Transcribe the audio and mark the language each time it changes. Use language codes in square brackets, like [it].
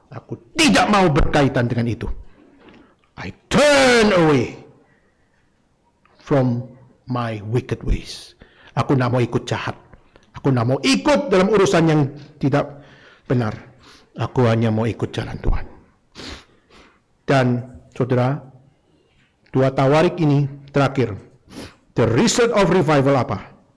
[id] Aku tidak mau berkaitan dengan itu. [en] I turn away from my wicked ways. [id] Aku tidak mau ikut jahat. Aku tidak mau ikut dalam urusan yang tidak benar. Aku hanya mau ikut jalan Tuhan. Dan saudara, dua Tawarik ini terakhir. [en] The result of revival apa?